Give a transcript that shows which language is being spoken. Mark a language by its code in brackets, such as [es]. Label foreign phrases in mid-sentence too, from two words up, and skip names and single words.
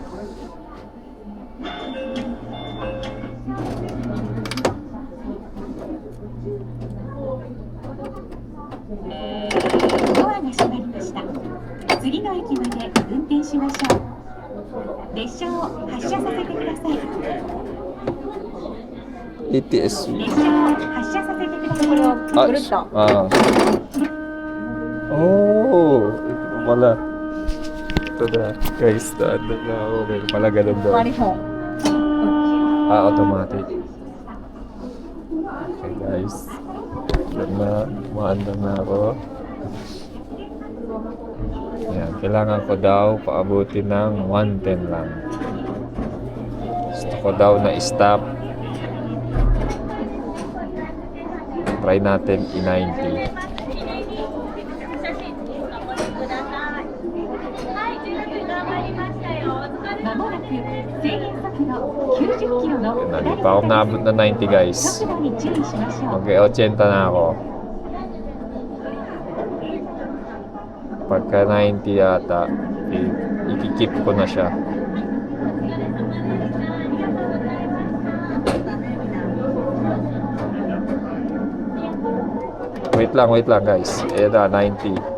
[ja] ドアが閉まりました。次の駅まで運転しましょう。列車を発車させてください。 ETS. 列車を発車させてください。 [tl] Ah. Oh, ito pala. Ito na, guys. Ano na ako. May pala ganun daw. Automatic. Okay, guys. Yan na. Maanda na ako. Ayan, kailangan ko daw paabuti ng 110 lang. Gusto ko daw na stop. Try natin i-90. [ja] まもなく制限速度90キロの [tl] Hindi pa ako naabot na 90, guys. [ja] 速度に注意しましょう。 [tl] Mag-80 na ako. Pagka 90 yata, ikikip ko na siya. Wait lang guys. Ayan na, 90.